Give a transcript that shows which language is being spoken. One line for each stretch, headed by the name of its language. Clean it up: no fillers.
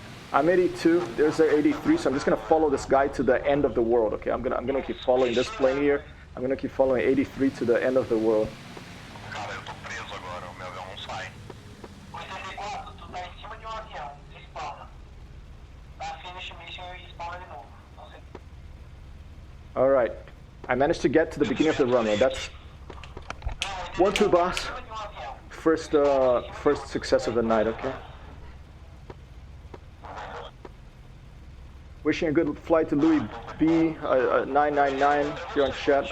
English: I'm 82. There's a 83. So I'm just gonna follow this guy to the end of the world. Okay, I'm gonna keep following this plane here. I'm gonna keep following 83 to the end of the world.
Portuguese: Cara, eu tô preso agora, o meu avião não sai. 84, tu tá em cima de avião, despawna. Dá
English: finish mission
Portuguese: e spawna de novo. Não sei.
English: All right, I managed to get to the beginning of the runway. That's 1-2, boss. First success of the night. Okay. Wishing a good flight to Louis B 999 here on chat.